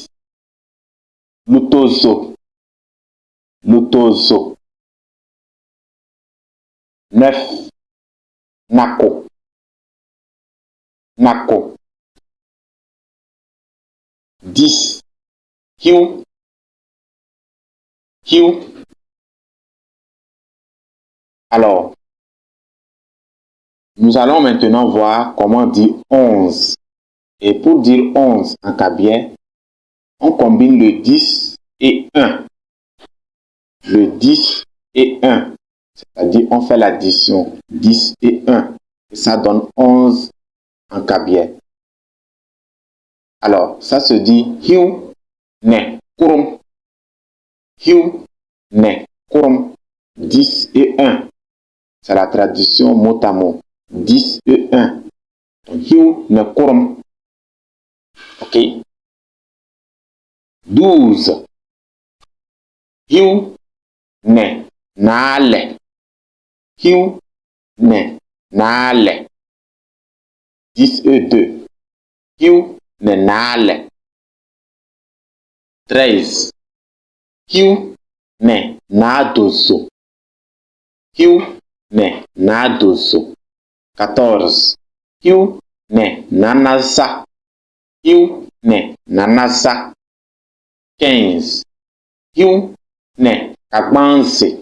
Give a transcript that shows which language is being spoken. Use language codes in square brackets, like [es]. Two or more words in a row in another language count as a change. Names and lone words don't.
[kbp] Lutozo. Lutozo. 9. Nako. Nako. 10. Hiu. Hiu. [fr] Alors, nous allons maintenant voir comment dire 11. Et pour dire 11 en kabier, on combine le 10 et 1. Le 10 et 1. C'est-à-dire, on fait l'addition 10 et 1. Et ça donne 11 en kabier. Alors, ça se dit [kbp] hiu ne kurum. Hiu ne kurum. [fr] 10 et 1. C'est la traduction mot à mot. 10 et 1. Donc, [kbp] hiu ne kurum. [fr] Ok. 12. [kbp] Hiu ne nale. Hiu ne nale. [fr] 10 et 2. [kbp] Hiu ne nale. 13. Hiu ne nadozo. Hiu ne nadozo. 14. Hiu ne nanaza. Hiu ne nanaza. 15. Hiu ne Kagbanse.